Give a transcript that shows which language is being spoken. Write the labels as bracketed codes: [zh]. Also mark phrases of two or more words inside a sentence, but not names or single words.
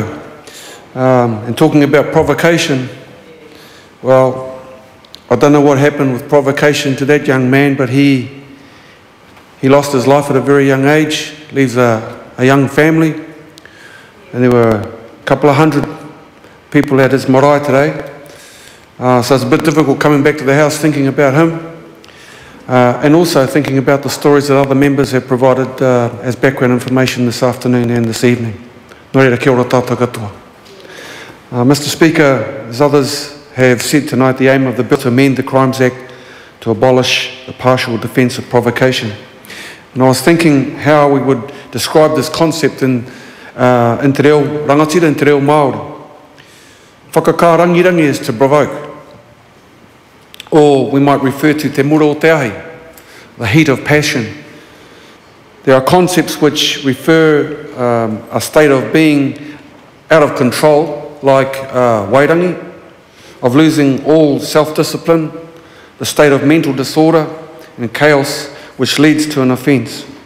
[en] And talking about provocation, well, I don't know what happened with provocation to that young man, but he lost his life at a very young age, leaves a young family, and there were a couple of hundred people at his marae today. So it's a bit difficult coming back to the House thinking about him, and also thinking about the stories that other members have provided as background information this afternoon and this evening. [mi] Nō reira, kia ora tātou katoa. [en] Mr. Speaker, as others have said tonight, the aim of the bill to amend the Crimes Act to abolish the partial defence of provocation. And I was thinking how we would describe this concept in [mi] te reo rangatira, [en] in [mi] te reo Māori. [en] Whakakarangirangi is to provoke. Or we might refer to [mi] te mura o te ahi, [en] the heat of passion. There are concepts which refer a state of being out of control, like wairangi, of losing all self-discipline, the state of mental disorder and chaos which leads to an offence.